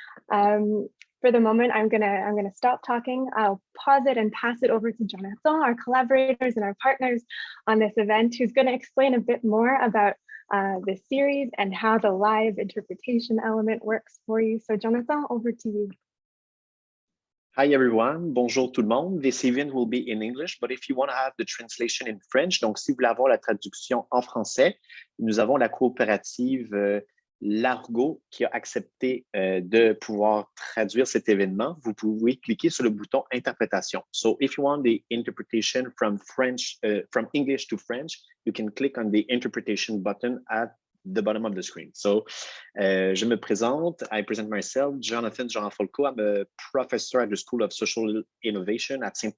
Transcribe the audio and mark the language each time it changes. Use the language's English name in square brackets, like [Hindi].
[English] For the moment, I'm gonna stop talking. I'll pause it and pass it over to Jonathan, our collaborators and our partners on this event, who's going to explain a bit more about this series and how the live interpretation element works for you. So Jonathan, over to you. Hi everyone, [French] bonjour tout le monde. [English] This event will be in English, but if you want to have the translation in French, [French] donc si vous voulez avoir la traduction en français, nous avons la coopérative Largo qui a accepté de pouvoir traduire cet événement. Vous pouvez cliquer sur le bouton interprétation. [English] So if you want the interpretation from French, from English to French, you can click on the interpretation button at the bottom of the screen. So, [French] je me présente. [English] I present myself, Jonathan Jean-Folco. I'm a professor at the School of Social Innovation at St.